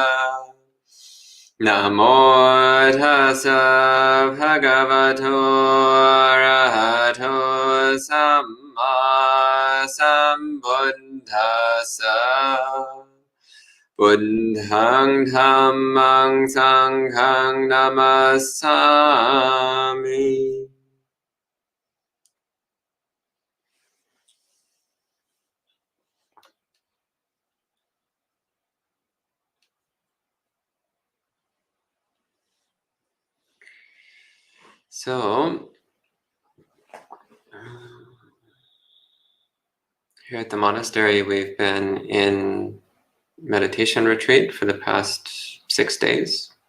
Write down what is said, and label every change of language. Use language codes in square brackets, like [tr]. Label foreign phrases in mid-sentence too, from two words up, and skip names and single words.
[pi] Namo tassa bhagavato arahato samma sambuddhassa. Buddhaṃ Dhammaṃ Sanghaṃ Namasami. [en] So, here at the monastery, we've been in meditation retreat for the past 6 days.